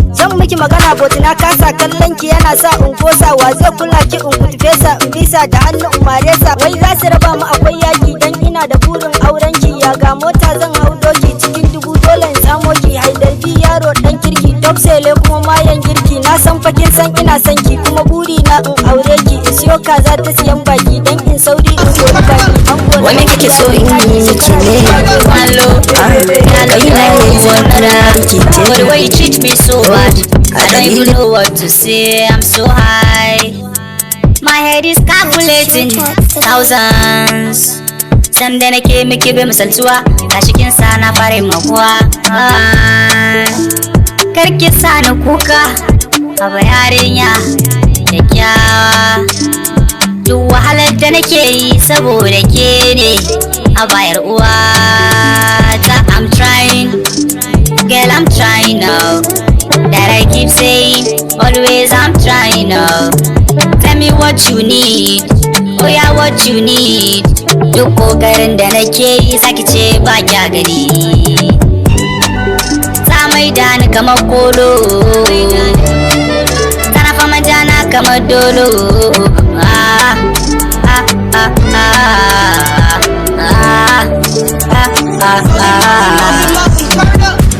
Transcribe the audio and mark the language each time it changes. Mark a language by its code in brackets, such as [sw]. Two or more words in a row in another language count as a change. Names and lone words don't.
[ha] Zan miki magana but na kasa kallon ki yana sa in kosa, wa zai kula ki in kutufe sa, in bisa da hannu in mare sa, wai za su raba mu akwai yaki, dan ina da burin auren ki, ya ga mota zan hau doki, cikin dubu dole in samo ki, Haidar bi yaro dan kirki, top sele kuma mayan girki, na san fa kin san ina san ki, kuma buri na in aure ki, in siyo kaza ta siyan baki, dan in sauri in kori baki, an kori Wani kake so in yi miki ne? Hello. Ah, kai na yi wani riki ce. [en] But the way you treat me so bad, I don't even know what to say. I'm so high, my head is calculating thousands. [ha] San da nake miki bai misaltuwa, gashi kin sa na fara yin makuwa. Ah, kar ki sa ni kuka, haba yarinya kyakkyawa. Duk wahalar da nake yi saboda ke ne, haba yar uwa ta. [en] I'm trying, girl, I'm trying now. That I keep saying, always I'm trying now. Tell me what you need, oh yeah, what you need. [ha] Duk kokarin da nake yi zaki ce ba kya gani. Ta maida ni kamar kolo, tana fama jana kamar dolo. Ah, ah, ah, ah, ah, ah, ah, ah.